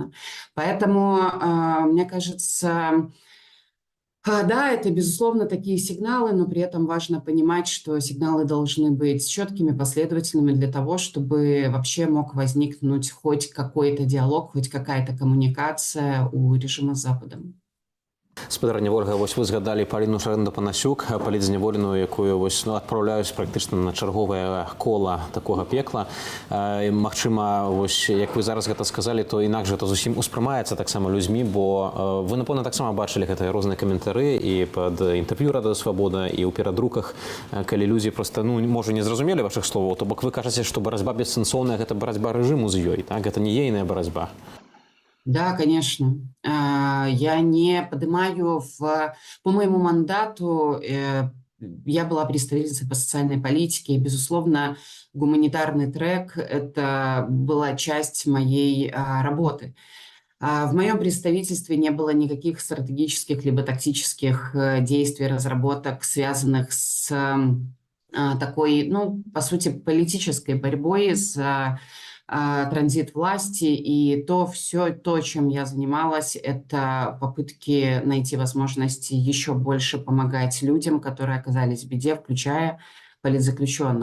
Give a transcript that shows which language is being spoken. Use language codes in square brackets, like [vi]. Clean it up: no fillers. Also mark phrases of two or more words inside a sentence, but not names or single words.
[ru] Поэтому, мне кажется, Да, это, безусловно, такие сигналы, но при этом важно понимать, что сигналы должны быть четкими, последовательными для того, чтобы вообще мог возникнуть хоть какой-то диалог, хоть какая-то коммуникация у режима с Западом. [be] Спадарня Ольга, вось вы згадалі Паліну Шарэнда-Панасюк, палітзняволеную, якую вось адпраўляюць практычна на чарговае кола такога пекла. Магчыма, вось як вы зараз гэта сказалі, то інакш гэта зусім успрымаецца таксама людзьмі, бо вы, напэўна, таксама бачылі гэтыя розныя каментары і пад інтэрв'ю Радыё Свабода, і ў перадруках, калі людзі проста, можа, не зразумелі вашых словаў, то бок вы кажаце, што барацьба бессэнсоўная – гэта барацьба рэжыму з ёй, так? Гэта не ейная барацьба. [ru] Да, конечно. Я не поднимаю по моему мандату, я была представительницей по социальной политике, и, безусловно, гуманитарный трек – это была часть моей работы. В моем представительстве не было никаких стратегических либо тактических действий, разработок, связанных с такой, по сути, политической борьбой за транзит власти, и все то, чем я занималась, это попытки найти возможности еще больше помогать людям, которые оказались в беде, включая политзаключенных.